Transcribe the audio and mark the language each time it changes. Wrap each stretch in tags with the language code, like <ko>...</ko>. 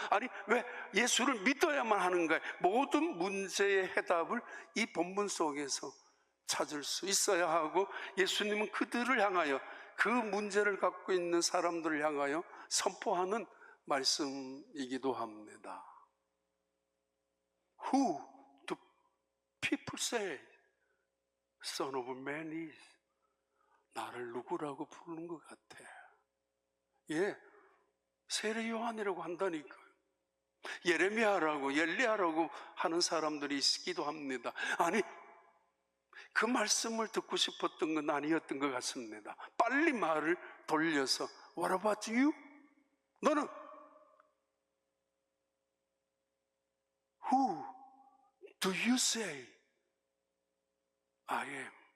<ko>아니, 왜 예수를 믿어야만 하는가? 모든 문제의 해답을 이 본문 속에서 찾을 수 있어야 하고, 예수님은 그들을 향하여, 그 문제를 갖고 있는 사람들을 향하여 선포하는 말씀이기도 합니다.</ko> <en>Who do people say Son of Man is?</en> <ko>나를 누구라고 부르는 것 같아. 예, 세례 요한이라고 한다니까요. 예레미야라고, 엘리야라고 하는 사람들이 있기도 합니다. 아니, 그 말씀을 듣고 싶었던 건 아니었던 것 같습니다. 빨리 말을 돌려서</ko> <en>What about you?</en> <ko>너는</ko> <en>Who do you say I am?</en>